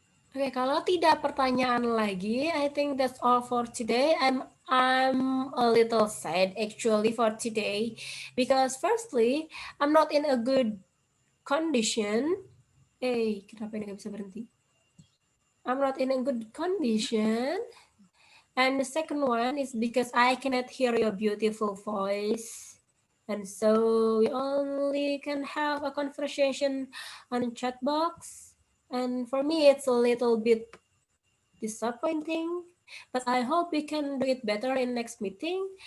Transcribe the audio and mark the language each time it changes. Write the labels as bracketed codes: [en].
[en] Oke, kalau tidak pertanyaan lagi, I think that's all for today. I'm a little sad actually for today because firstly, I'm not in a good condition. [id] Kenapa ini nggak bisa berhenti? [en] I'm not in a good condition. And the second one is because I cannot hear your beautiful voice. And so we only can have a conversation on chat box. And for me, it's a little bit disappointing, but I hope we can do it better in next meeting.